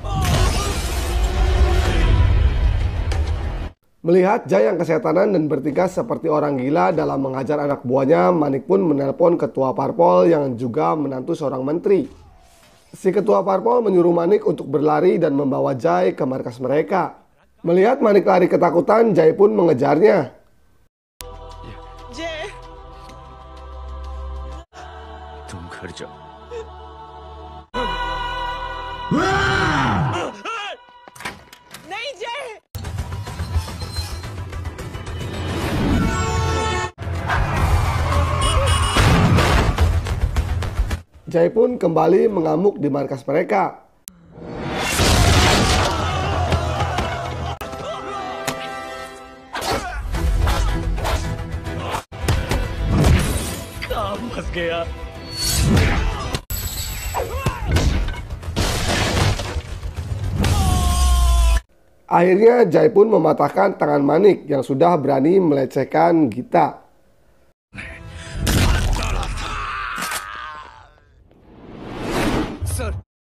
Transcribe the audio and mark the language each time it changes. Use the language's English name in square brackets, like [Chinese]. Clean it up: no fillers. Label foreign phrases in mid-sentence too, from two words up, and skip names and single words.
[Indonesian] Melihat Jai yang kesetanan dan bertingkah seperti orang gila dalam mengajar anak buahnya, Manik pun menelpon ketua parpol yang juga menantu seorang menteri. Si ketua parpol menyuruh Manik untuk berlari dan membawa Jai ke markas mereka. Melihat Manik lari ketakutan, Jai pun mengejarnya. [Hindi] जय तुम घर जाओ। नहीं जय [Indonesian] Jai pun kembali mengamuk di markas mereka. [Hindi] काम फंस गया। [Indonesian] Akhirnya Jai pun mematahkan tangan Manik yang sudah berani melecehkan Gita. [Hindi] सर